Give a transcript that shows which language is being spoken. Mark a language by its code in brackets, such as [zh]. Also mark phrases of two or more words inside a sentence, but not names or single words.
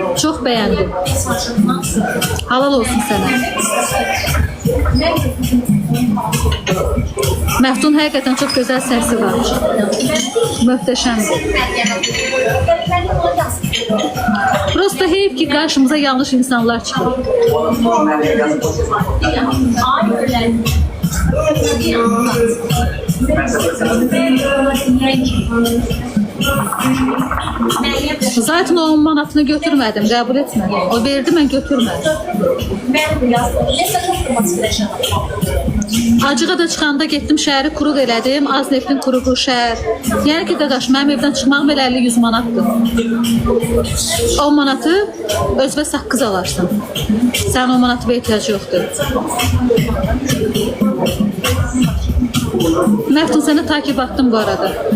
[az] Çox bəyəndim. Halal olsun sənə. Məftun həqiqətən çox gözəl səsi var. [tr] Möhtəşəmdir. Prosta heyf ki karşımıza yanlış insanlar çıkıyor. Zaten o 10 manatını götürmedim, kabul etmedim. O verdi, ben götürmedim. [az] Acığa da çıxanda getdim, şəhəri quruq elədim, az neftin quruğu şəhər. Yəni ki, qaqaş, mənim evdən çıxmağım elə 50-100 manatdır. 10 manatı özbə saqqız alarsan. Sən 10 manatı ehtiyac yoxdur. Məftun, sənə takip attım bu arada.